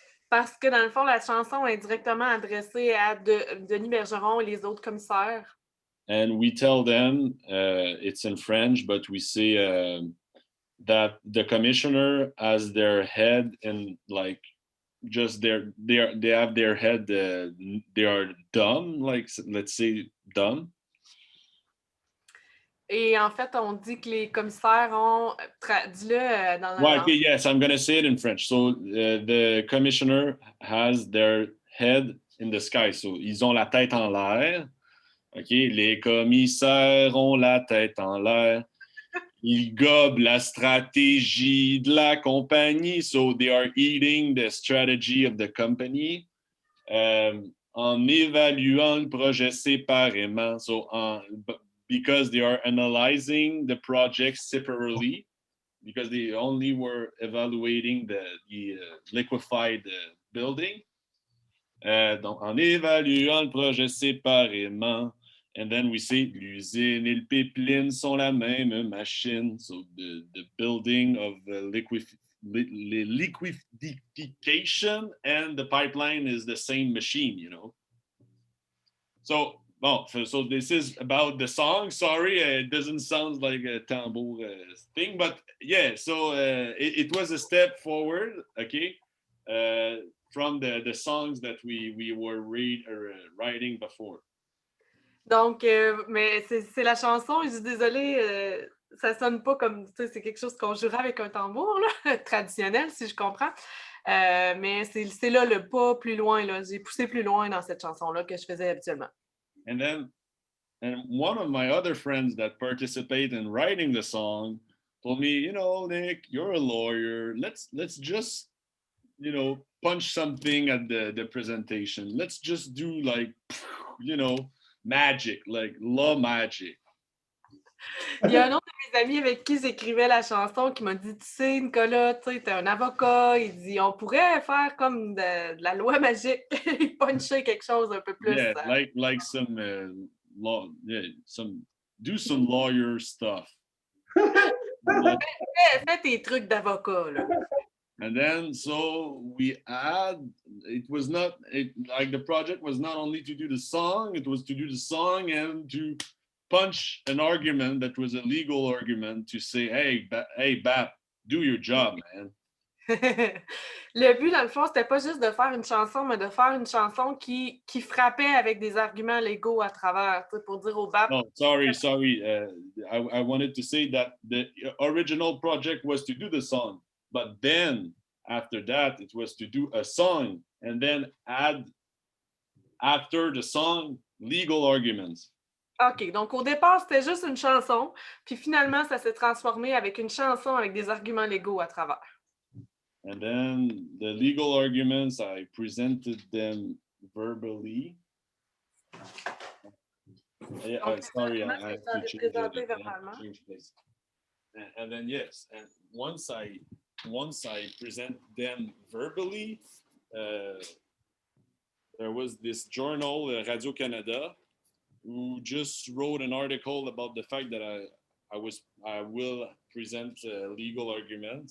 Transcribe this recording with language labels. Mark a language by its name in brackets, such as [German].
[French] Parce que dans le fond, la chanson est directement adressée à Denis Bergeron et les autres commissaires. [English] And we tell them, it's in French, but we say that the commissioner has their head and like just they have their head, they are dumb, like let's say dumb. [French] Et en fait, on dit que les commissaires ont dis-le dans la [English] Well, [French] langue. [English] okay, yes, I'm gonna say it in French. So the commissioner has their head in the sky. [French] So ils ont la tête en l'air. OK, les commissaires ont la tête en l'air. Ils gobent la stratégie de la compagnie. [English] So they are eating the strategy of the company. [French] En évaluant le projet séparément. [English] So because they are analyzing the project separately, because they only were evaluating the liquefied building. [French] Donc, en évaluant le projet séparément, [English] and then we say [French] l'usine et le pipeline sont la même machine. [English] So the building of liquefaction and the pipeline is the same machine, you know. So, well, so this is about the song. Sorry, it doesn't sound like a tambour thing, but yeah, so it was a step forward, okay, from the songs that we were writing before. [French] Donc, mais c'est la chanson, je suis désolée, ça sonne pas comme, tu sais, c'est quelque chose qu'on jouerait avec un tambour, là, traditionnel, si je comprends. Mais c'est là le pas plus loin, là. J'ai poussé plus loin dans cette chanson-là que je faisais habituellement. [English] And one of my other friends that participate in writing the song told me, you know, Nick, you're a lawyer. Let's just, you know, punch something at the presentation. Let's just do like, you know, magic, like law magic. [French] Il y a un autre de mes amis avec qui j'écrivais la chanson qui m'a dit, tu sais, Nicolas, tu sais, t'es un avocat. Il dit, on pourrait faire comme de la loi magique, puncher quelque chose un peu plus. [English] Yeah, like some law, yeah, do some lawyer stuff. [French] Fais tes trucs d'avocat, là. [English] And then so it was not like the project was not only to do the song, it was to do the song and to punch an argument that was a legal argument to say, hey, Bap, do your job, man. [French] Le but, dans le fond, c'était pas juste de faire une chanson, mais de faire une chanson qui frappait avec des arguments légaux à travers, pour dire au BAP. [English] No, sorry. I wanted to say that the original project was to do the song, but then after that, it was to do a song and then add after the song legal arguments. [French] OK, donc au départ, c'était juste une chanson, puis finalement, ça s'est transformé avec une chanson avec des arguments légaux à travers. [English] And then the legal arguments, I presented them verbally. Sorry, I have to change place. And then yes, and once I present them verbally, there was this journal, Radio-Canada, who just wrote an article about the fact that I will present a legal argument.